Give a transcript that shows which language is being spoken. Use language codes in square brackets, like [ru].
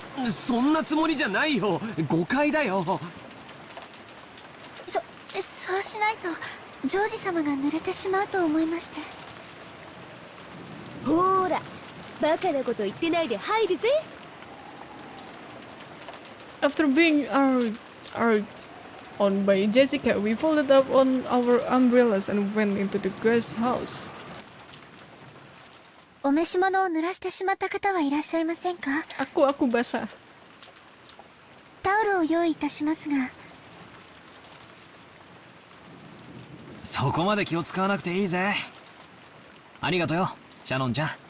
[ja] そんなつもりじゃないよ。誤解だよ。そうしないとジョージ様が濡れてしまうと思いまして。ほーら、バカなこと言ってないで入るぜ。 [en] After being argued on by Jessica, we folded up on our umbrellas and went into the guest house. [ja] お召し物を濡らしてしまった方はいらっしゃいませんか？ [id] Aku basah. [ja] タオルを用意いたしますが。そこまで気を使わなくていいぜ。ありがとよ、シャノンちゃん。